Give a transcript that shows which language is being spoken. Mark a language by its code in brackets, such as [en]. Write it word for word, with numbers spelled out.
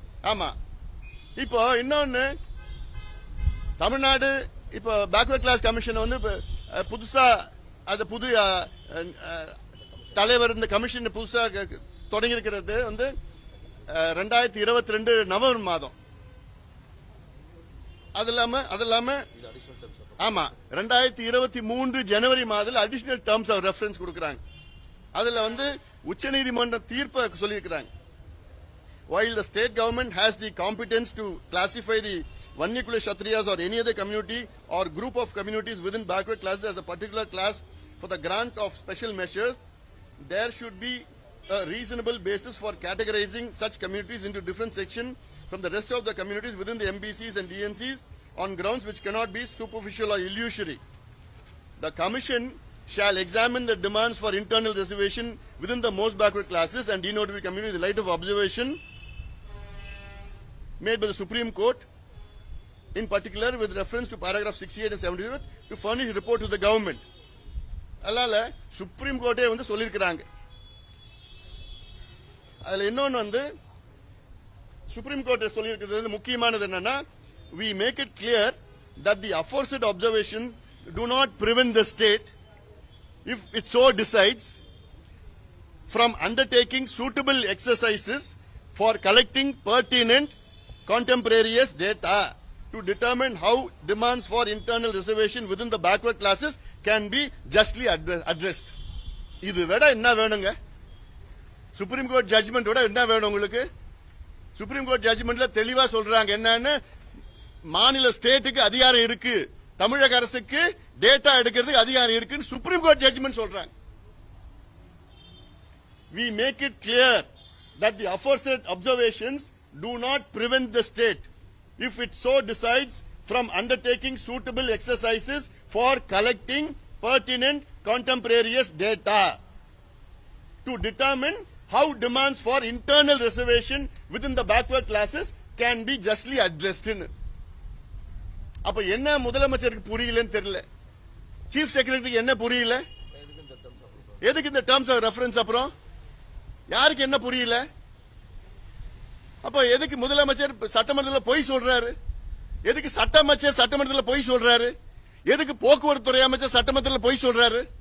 [ta] ஆமா, இப்போ இன்னொன்னு தமிழ்நாடு இப்போ பேக்வர்ட் கிளாஸ் கமிஷன் வந்து இப்ப, அஹ், புதுசா அது புது அஹ், அஹ், தலைவர் இந்த கமிஷன் புதுசா க- தொடங்கி இருக்கிறது வந்து ரெண்டாயிரத்தி இருபத்தி ரெண்டு நவம்பர் மாதம். அது இல்லாம அது இல்லாம ஆமா ரெண்டாயிரத்தி இருபத்தி மூன்று ஜனவரி மாதத்துல அடிஷனல் டேர்ம்ஸ் ஆஃப் ரெஃபரன்ஸ் கொடுக்கறாங்க. அதுல வந்து உச்சநீதிமன்ற தீர்ப்பை சொல்லியிருக்கிறாங்க. [en] While the state government has the competence to classify the vernacular Kshatriyas or any other community or group of communities within backward classes as a particular class for the grant of special measures, there should be a reasonable basis for categorizing such communities into different sections from the rest of the communities within the M B Cs and D N Cs on grounds which cannot be superficial or illusory. The Commission shall examine the demands for internal reservation within the most backward classes and denotified communities in light of observation made by the Supreme Court, in particular with reference to paragraph sixty-eight and seventy-eight, to furnish report to the government. [ta] அதனால supreme கோர்ட்டே வந்து சொல்லியிருக்கிறாங்க. அதுல இன்னொன்று வந்து supreme court சொல்லியிருக்கிறது வந்து முக்கியமானது என்னன்னா, [en] we make it clear that the aforesaid observation do not prevent the state, if it so decides, from undertaking suitable exercises for collecting pertinent contemporaneous data to determine how demands for internal reservation within the backward classes can be justly addre- addressed. [ta] இது விட என்ன வேணுங்க? Supreme court judgement விட என்ன வேணும் உங்களுக்கு? Supreme court ஜட்ஜ்மெண்ட்ல தெளிவா சொல்றாங்க என்னன்னு, மாநில ஸ்டேட்டுக்கு அதிகாரம் இருக்கு, தமிழக அரசுக்கு டேட்டா எடுக்கிறதுக்கு அதிகாரம் இருக்குன்னு சுப்ரீம் கோர்ட் ஜட்ஜ்மெண்ட் சொல்றாங்க. [en] We make it clear that the aforesaid observations do not prevent the state, if it so decides, from undertaking suitable exercises for collecting pertinent contemporaneous data to determine how demands for internal reservation within the backward classes can be justly addressed. [ta] அப்ப என்ன முதலமைச்சருக்கு புரியலன்னு தெரியல, chief செக்ரட்டரிக்கு என்ன புரியல, எதுக்கு இந்த terms of reference? அப்புறம் யாருக்கு என்ன புரியல? அப்ப எதுக்கு முதலமைச்சர் சட்டமன்றத்தில் பொய் சொல்றாரு? எதுக்கு சட்ட அமைச்சர் சட்டமன்றத்தில் பொய் சொல்றாரு? எதுக்கு போக்குவரத்து துறை அமைச்சர் சட்டமன்றத்தில் பொய் சொல்றாரு?